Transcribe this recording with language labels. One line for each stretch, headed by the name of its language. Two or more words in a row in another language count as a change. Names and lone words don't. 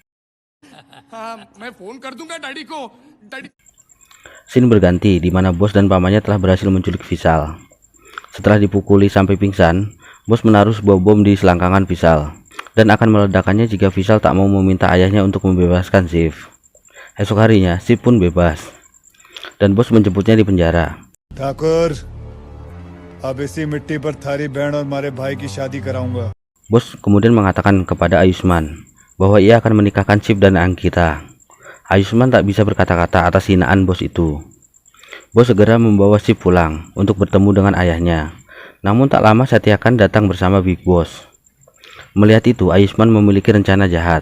Indonesian: Scene berganti di mana bos dan pamannya telah berhasil menculik Vishal. Setelah dipukuli sampai pingsan, bos menaruh sebuah bom di selangkangan Vishal dan akan meledakkannya jika Vishal tak mau meminta ayahnya untuk membebaskan Shiv. Esok harinya, Shiv pun bebas dan bos menjemputnya di penjara.
Hindi: ठाकुर, अब इसी मिट्टी पर थारी बहन और मारे भाई की शादी कराऊंगा.
Indonesian: Bos kemudian mengatakan kepada Ayushman bahwa ia akan menikahkan Shiv dan Ankita. Ayushman tak bisa berkata-kata atas hinaan bos itu. Bos segera membawa Shiv pulang untuk bertemu dengan ayahnya. Namun tak lama Satya Khan datang bersama Big Boss. Melihat itu, Ayushman memiliki rencana jahat.